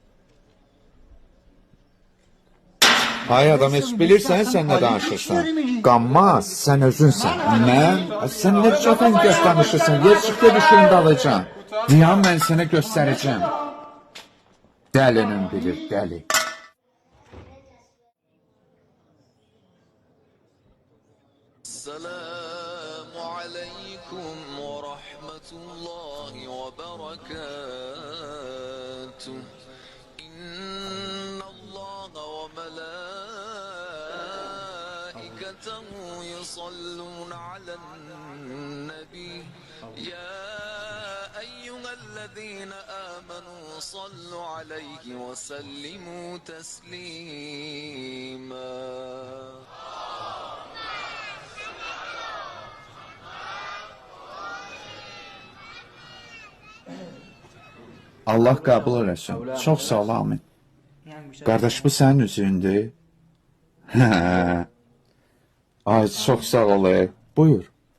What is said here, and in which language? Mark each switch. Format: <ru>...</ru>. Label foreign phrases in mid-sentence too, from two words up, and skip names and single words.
<az>Ay adam, heç bilirsən, sən nə danışırsan? Qanmaz, sən özünsən. Mən? Sən nə cəfəngəz danışırsan? Yer çıx ged işimin dalacam. Diyan mən sənə göstərəcəm. Dəlinin bilir, dəli.</az> <ar>السلام عليكم ورحمة الله وبركاته إن الله وملائكته يصلون على النبي يا أيها الذين آمنوا صلوا عليه وسلموا تسليما</ar> <az>Allah qəbul eləsin. Çox sağ ol, amin. Qardaş, bu sənin üzüyündür? Hə. Ay, çox sağ ol. Buyur.</az>